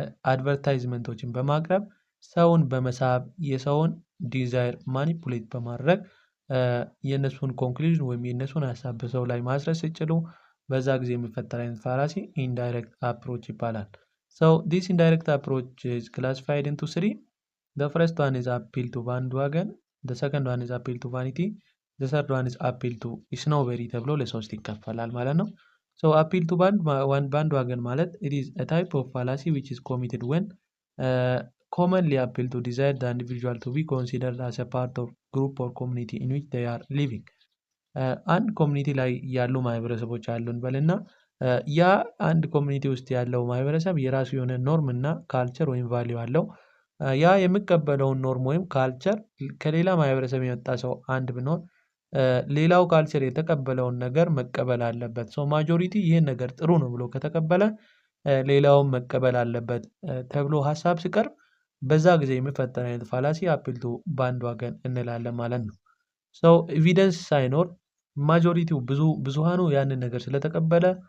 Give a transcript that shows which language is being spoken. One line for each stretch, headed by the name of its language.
Amharic: አድቨርታይዝመንቶችን በማቅረብ ሰውን በመሳብ የሰውን ዲዛይር ማኒፑሌት በማድረግ የእነሱን ኮንክሉዥን ወይም የእነሱን ሀሳብ በሰው ላይ ማስረጽ ሲችሉ በዛ ጊዜ የሚፈጠር አይነት ፋላሲ ኢንዳይሬክት አፕሮች ይባላል።
English: So this indirect approach is classified into three. The first one is appeal to bandwagon, the second one is appeal to vanity, the third one is appeal to snowberry
Amharic: ተብሎ ለሶስት ይከፈላል ማለት ነው።
English: So appeal to bandwagon ማለት it is a type of fallacy which is committed when commonly appeal to desire the individual to be considered as a part of group or community in which they are living.
Amharic: አንድ ኮሚኒቲ ላይ ያሉ ማህበረሰቦች አሉን በልና ያ አንድ ኮሚኒቲ ውስጥ ያለው ማህበረሰብ የራሱ የሆነ ኖርም እና ካልቸር ወይም ቫልዩ አለው። ያ የሚቀበለውን ኖርም ወይም ካልቸር ከሌላ ማህበረሰብ የመጣ ሰው አንድ ቢኖር ሌላው ካልቸር የተቀበለውን ነገር መቀበል አለበት። ሰው ማጆሪቲ ይህን ነገር ጥሩ ነው ብሎ ከተቀበለ ሌላውን መቀበል አለበት ተብሎ ሀሳብ ሲቀርብ በዛ ጊዜ የሚፈጠር አይነት ፋላሲ አፒል ቱ ባንድዋገን እንላለን ማለት ነው። ሰው ኤቪደንስ ሳይኖር ማጆሪቲው ብዙሃኑ ያንን ነገር ስለተቀበለ